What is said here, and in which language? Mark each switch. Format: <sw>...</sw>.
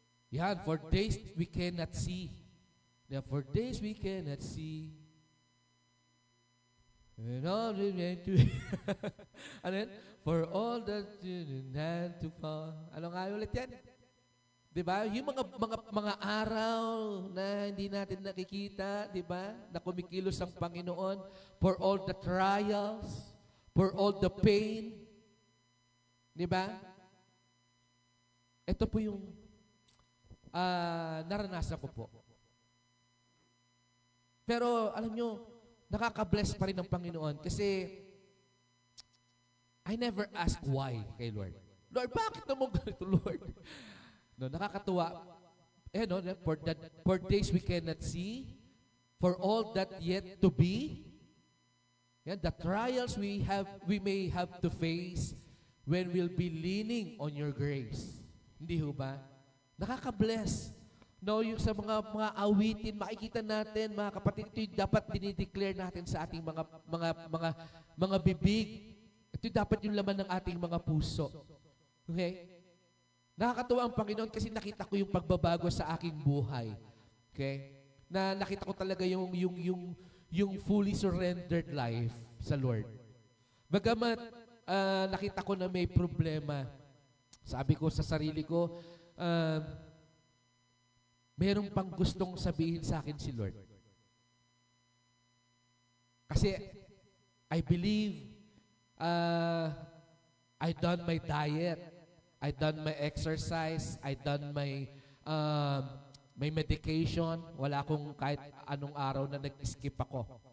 <en>Yan, for days we cannot see. Yeah, for days we cannot see. And all we need to</en> <tl>ano yan?</tl> <en>For all that you had to fall.</en> <tl>Ano nga ulit yan? Diba? Yung mga araw na hindi natin nakikita, diba? Na kumikilos ang Panginoon.</tl> <en>For all the trials, for all the pain.</en> <tl>Diba? Ito po yung naranasan ko po. Pero alam nyo, nakaka-bless pa rin ng Panginoon kasi</tl> <en>I never ask why</en> <tl>kay Lord. Lord, bakit naman ganito, Lord? No, nakakatuwa.</tl> <en>No, for days we cannot see, for all that yet to be, the trials we may have to face when we'll be leaning on your grace.</en> <tl>Hindi ho ba? Nakaka-bless. No, yung sa mga awitin, makikita natin, mga kapatid, ito yung dapat dinideclare natin sa ating mga bibig. Ito dapat yung laman ng ating mga puso. Okay? Nakakatuwa ang Panginoon kasi nakita ko yung pagbabago sa aking buhay. Okay? Na nakita ko talaga yung fully surrendered life sa Lord. Bagamat nakita ko na may problema, sabi ko sa sarili ko, meron pang gustong sabihin sa akin si Lord. Kasi</tl> <en>I believe I done my diet, I done my exercise, I done my medication.</en> <tl>Wala akong kahit anong araw na nag-skip ako.</tl>